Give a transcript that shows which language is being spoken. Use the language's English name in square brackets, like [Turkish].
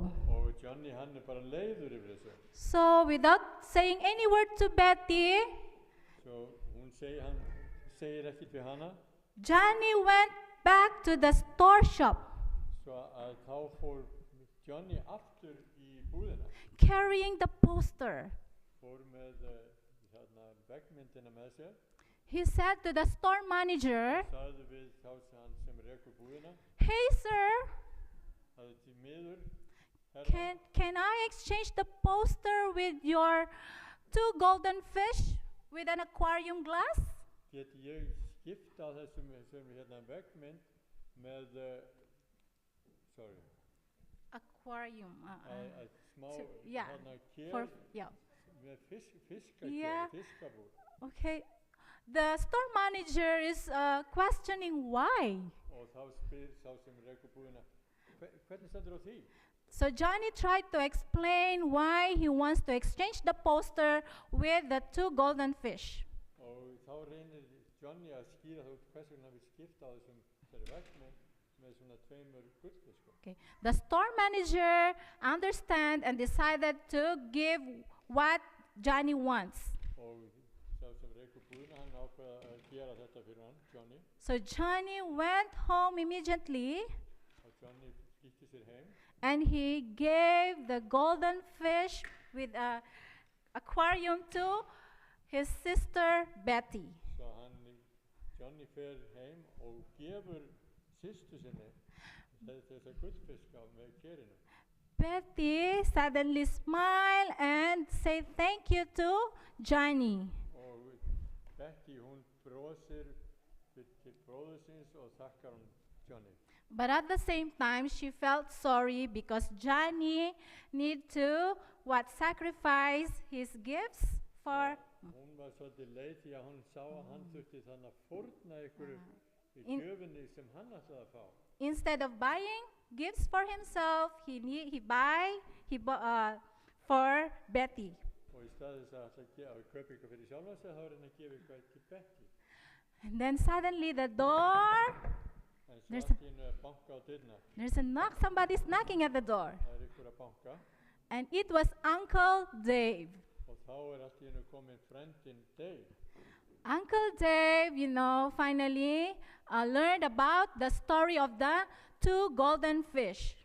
[Icelandic] Og Johnny hann bara leiður yfir þessu. [English] So without saying any word to Betty, [Icelandic] Svo hann segir ekkert við hana. [English] Johnny went back to the store shop, [Icelandic] Svo að þá fór Johnny aftur í búðina. [English] carrying the poster. [Icelandic] Fór með veggmyndina með sér. [English] He said to the store manager, [Icelandic] Sagði við hann sem rekur búðina. [English] "Hey sir, [Icelandic] Það til miður. herra, [English] can I exchange the poster with your 2 golden fish with an aquarium glass?" [Icelandic] Geti ég skipta þessum veggmynd með, [English] Aquarium. [Icelandic] smá yeah, kér yeah. með Yeah. fiskabúr. Okay. [English] The store manager is questioning why. [Icelandic] Og þá spyr sá sem rekur búðina, hvernig stendur á því? [English] So Johnny tried to explain why he wants to exchange the poster with the 2 golden fish. [Icelandic] Og þá reynir Johnny að skýra þá hvers vegna við skipta á þessari veggmynd með svona 2 gullfiskum. Okay. [English] The store manager understand and decided to give what Johnny wants. [Icelandic] Og sá sem rekur búðina, hann ákveða að gera þetta fyrir hann, Johnny. [English] So Johnny went home immediately [Icelandic] Og Johnny flýtti sér heim. [English] and he gave the golden fish with a aquarium to his sister Betty. [Icelandic] Svo Johnny fer heim og gefur systur sinni þessa gullfiska með kerinu. [English] Betty suddenly smiled and said thank you to Johnny. [Icelandic] Og Betty hún brosir til bróður síns og þakkar Johnny. [English] But at the same time, she felt sorry because Johnny need to sacrifice his gifts for. [Icelandic] Hún var svolítið leið því að hún sá að hann þurfti þannig að fórna einhverju í In- gjöfinni sem hann ætlaði að fá. [English] Instead of buying gifts for himself, he buy for Betty. [Icelandic] Og í stað þess að ætla að kaupa eitthvað fyrir sjálfa sig, þá er hann að gefa eitthvað til Betty. [English] And then suddenly the door, [Icelandic] En svo [English] There's [Icelandic] allt í einu er banka á dyrnar. [English] there's a knock, somebody's knocking at the door. [Icelandic] Það einhver að banka [English] And it was Uncle Dave. [Icelandic] og þá allt í einu komin frendin Dave. [English] Uncle Dave, finally learned about the story of the 2 golden fish.